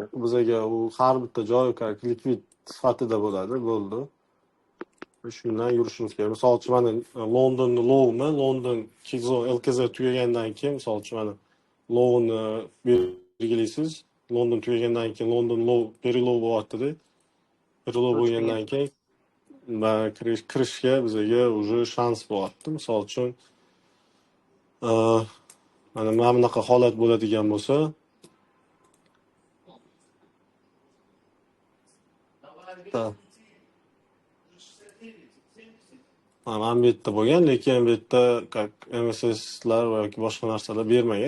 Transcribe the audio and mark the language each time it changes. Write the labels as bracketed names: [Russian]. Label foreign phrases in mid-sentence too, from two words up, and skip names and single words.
[Uzbek] Bizaga u har bitta joy likvid sifatida bo'ladi, bo'ldi. Shundan yurishimiz kerak. Misol uchun mana Londonni low'mi, London LKZ tugagandan keyin misol uchun mana low'ni belgilaysiz. London tugagandan keyin London [English] low, very low [Uzbek] bo'lyapti-da. [English] Very low [Uzbek] bo'lgandan keyin kirishga bizaga уже shans bo'lyapti. Misol uchun mana bunaqa holat bo'ladigan bo'lsa, mana bu yerda bo'lgan, lekin bu yerda как MSS'lar yoki boshqa narsalar bermagan.